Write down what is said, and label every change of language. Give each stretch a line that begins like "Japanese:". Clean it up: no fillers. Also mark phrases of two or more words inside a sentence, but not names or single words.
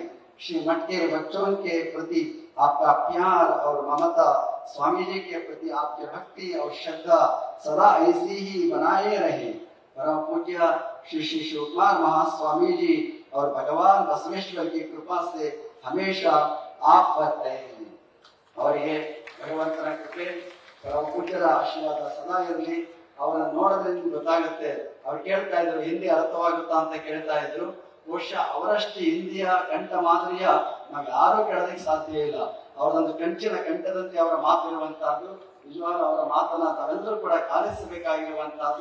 Hindi: श्रीमठ के बच्चों के प्रति आपका प्यार और ममता, स्वामी जी के प्रति आपकी भक्ति और श्रद्धा सदा ऐसी ही बनाए रहे। परम पूज्य श्री श्री शिवकुमार महास्वामी जी और भगवान बसवेश्वर की कृपा से हमेशा आप पर रहे। और ये
Kannada: ಭಗವಂತನ ಕೃಪೆ ಪರಮ ಪೂಜ್ಯರ ಆಶೀರ್ವಾದ ಸದಾ ಇರಲಿ। ಅವರನ್ನ ನೋಡಿದ್ರೆ ನಿಮ್ಗೆ ಗೊತ್ತಾಗುತ್ತೆ। ಅವ್ರು ಕೇಳ್ತಾ ಇದ್ರು ಹಿಂದಿ ಅರ್ಥವಾಗುತ್ತಾ ಅಂತ ಕೇಳ್ತಾ ಇದ್ರು। ಬಹುಶಃ ಅವರಷ್ಟು ಹಿಂದಿಯ ಕಂಠ ಮಾಧುರ್ಯ ನಾವು ಯಾರೂ ಕೇಳೋದಕ್ಕೆ ಸಾಧ್ಯ ಇಲ್ಲ। ಅವರೊಂದು ಕಂಚಿನ ಕಂಠದಂತೆ ಅವರ ಮಾತಿರುವಂತಹದ್ದು, ನಿಜವಾಗ್ಲೂ ಅವರ ಮಾತನ್ನ ತಾವೆಲ್ಲರೂ ಕೂಡ ಕಾಲಿಸಬೇಕಾಗಿರುವಂತಹದ್ದು।